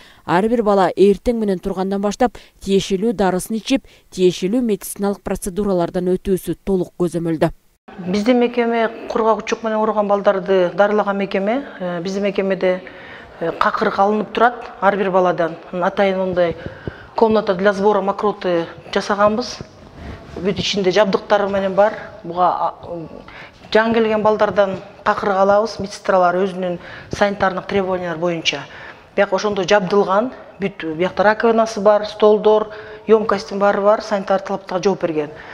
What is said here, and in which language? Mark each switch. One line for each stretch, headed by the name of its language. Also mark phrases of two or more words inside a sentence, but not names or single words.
Kyrgyz: Ар бир бала эртең менен тургандан баштап тиешелүү дарысын ичип, тиешелүү медициналык процедуралардан өтүүсү толук көзөмөлдө. Биздин мекеме кургак учук менен ооруган балдарды дарылаган мекеме. Биздин мекемеде какырык алынып турат ар бир баладан. Атайын ондай
Russian: комната для сбора мокроты
Kyrgyz: жасаганбыз. Бүт ичинде жабдыктары менен бар. Буга жаңы келген балдардан какырык алабыз. Медсестралар өзүнүн санитардык требованиялар боюнча. Бияк ошондой жабдылган. Бүт биякта раковинасы бар, столдор, емкостин баары бар, санитар талаптарга жооп берген.